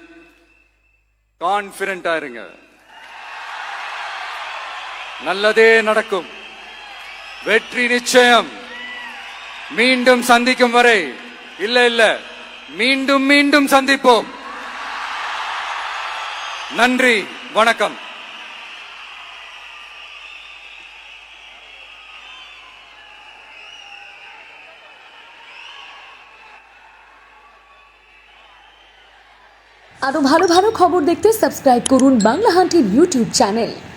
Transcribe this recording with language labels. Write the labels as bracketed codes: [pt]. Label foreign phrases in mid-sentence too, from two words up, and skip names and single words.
[ta] கான்பிடண்டா இருங்க, நல்லதே நடக்கும், வெற்றி நிச்சயம். மீண்டும் சந்திக்கும் வரை இல்ல மீண்டும் மீண்டும் சந்திப்போம். நன்றி, வணக்கம். [bn] আরো ভালো ভালো খবর দেখতে সাবস্ক্রাইব করুন বাংলা হান্টের ইউটিউব চ্যানেল।